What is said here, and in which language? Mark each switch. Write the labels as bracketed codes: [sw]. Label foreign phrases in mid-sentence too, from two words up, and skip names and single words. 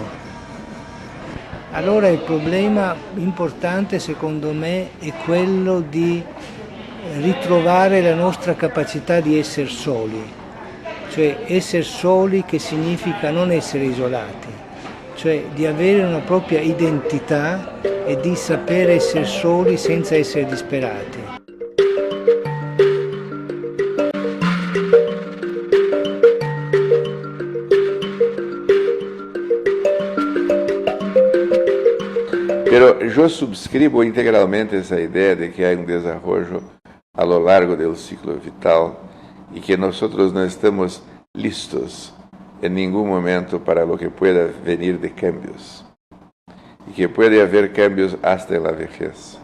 [it] Allora il problema importante secondo me è quello di ritrovare la nostra capacità di essere soli, cioè essere soli che significa non essere isolati, cioè di avere una propria identità e di sapere essere soli senza essere disperati. [es] Pero yo subscribo integralmente esa idea de que hay un desarrollo a lo largo del ciclo vital y que nosotros no estamos listos en ningún momento para lo que pueda venir de cambios y que puede haber cambios hasta en la vejez.